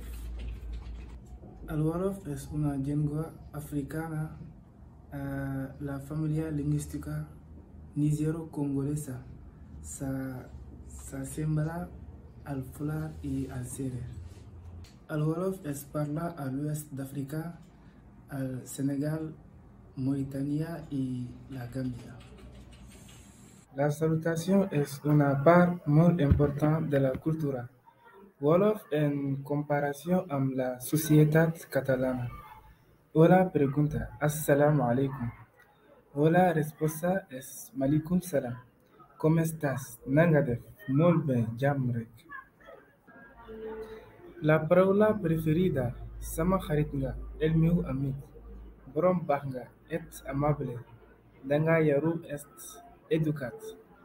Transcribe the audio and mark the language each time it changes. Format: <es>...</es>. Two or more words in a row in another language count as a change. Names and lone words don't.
<ca>El Wolof és una llengua africana, la família lingüística nigero-congolesa, s'assembla al Fula y al Serer. El Wolof es parla a l'oest d'Àfrica, al Senegal,</ca> <es>Mauritania y la Gambia. La salutation es una parte muy importante de la cultura Wolof en comparación con la sociedad catalana. Hola pregunta,</es> <wo>Assalamu alaikum.</wo> <es>Hola respuesta es</es> <wo>Malikum salam.</wo> <es>¿Cómo estás?</es> <wo>Nanga def,</wo> <es>muy bien,</es> <wo>jàmm rek.</wo> <ca>La paraula preferida,</ca> <wo>sama xarit nga,</wo> <ca>el meu amic.</ca> <wo>Borom baax nga,</wo> <ca>et amable.</ca> <wo>Danga yaru</wo> <ca>est educat.</ca>